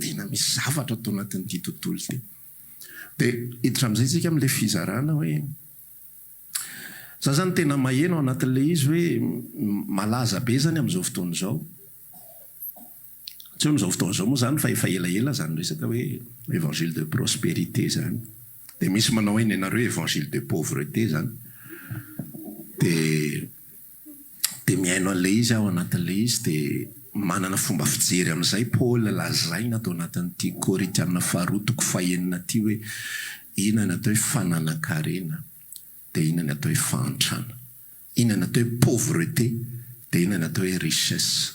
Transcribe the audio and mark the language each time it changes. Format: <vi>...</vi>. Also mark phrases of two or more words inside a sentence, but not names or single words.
<mg>Tena misy zavatra atao anatin'ity tontolo ity. Dia hiditra amin'izay tsika amin'ilay fizarana hoe za zany tena maheno anatin'ilay izy hoe malaza be zany amin'izao fotoana izao. Tsy hoe amin'izao fotoana izao moa zany fa efa elaela zany resaka hoe</mg> <fr>évangile de prospérité</fr> <mg>zany. Dia misy manao hoe ianareo</mg> <fr>évangile de pauvreté</fr> <mg>zany. Dia mihaino an'ilay izy aho anatin'ilay izy dia manana fomba fijery amin'izay Paul lazaina atao anatin'ity Korintiana 4:9 ty hoe inona atao hoe fananan-karena dia inona atao hoe fahantrana, inona atao hoe pauvreté dia inona atao hoe richesse.</mg>